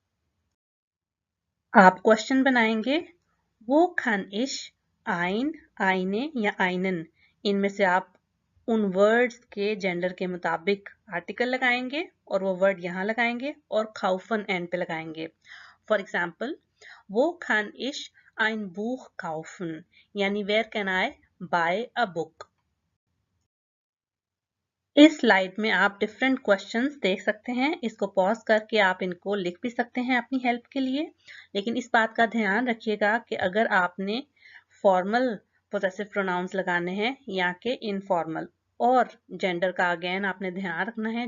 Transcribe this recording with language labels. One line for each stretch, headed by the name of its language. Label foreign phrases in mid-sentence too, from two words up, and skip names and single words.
Hindi: आप क्वेश्चन बनाएंगे
German: wo kann ich,
Hindi: आइन, आइने या आइनन। इनमें से आप उन वर्ड्स के जेंडर के मुताबिक आर्टिकल लगाएंगे और वो वर्ड यहाँ लगाएंगे और खाउफन एंड पे लगाएंगे।
English: for example
German: wo kann ich ein Buch kaufen,
Hindi: यानी
English: where can I buy a book.
Hindi: इस स्लाइड में आप डिफरेंट क्वेश्चंस देख सकते हैं। इसको पॉज करके आप इनको लिख भी सकते हैं अपनी हेल्प के लिए, लेकिन इस बात का ध्यान रखिएगा कि अगर आपने
English: formal possessive pronouns
Hindi: लगाने हैं या कि इनफॉर्मल, और जेंडर का अगेन आपने ध्यान रखना है।